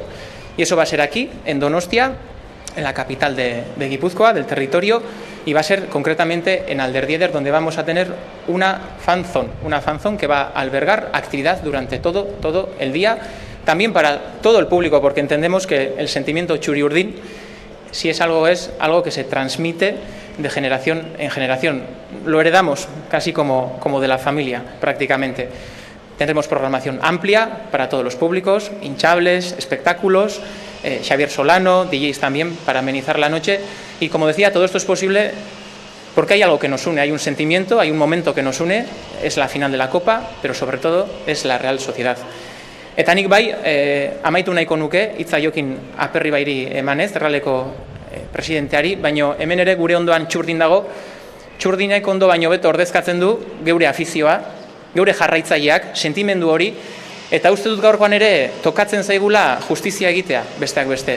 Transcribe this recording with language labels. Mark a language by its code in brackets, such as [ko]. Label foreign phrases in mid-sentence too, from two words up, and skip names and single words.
[es] Y eso va a ser aquí, en Donostia, en la capital de Guipúzcoa, del territorio, y va a ser concretamente en Alderdi Eder, donde vamos a tener una fanzone que va a albergar actividad durante todo el día, también para todo el público, porque entendemos que el sentimiento txuri-urdin, si es algo que se transmite de generación en generación. Lo heredamos casi como de la familia, prácticamente. Tendremos programación amplia para todos los públicos, hinchables, espectáculos, Xavier Solano, DJs también para amenizar la noche. Y como decía, todo esto es posible porque hay algo que nos une, hay un sentimiento, hay un momento que nos une, es la final de la Copa, pero sobre todo es la Real Sociedad. [eu] Eta nik bai, amaitu nahiko nuke, hitza jokin aperri bairi emanez, Erraleko presidenteari, baino hemen ere gure ondoan txurdin dago, txurdinek ondo baino beto ordezkatzen du geure afizioa, geure jarraitzaileak, sentimendu hori, eta uste dut gaurkoan ere tokatzen zaigula justizia egitea, besteak beste.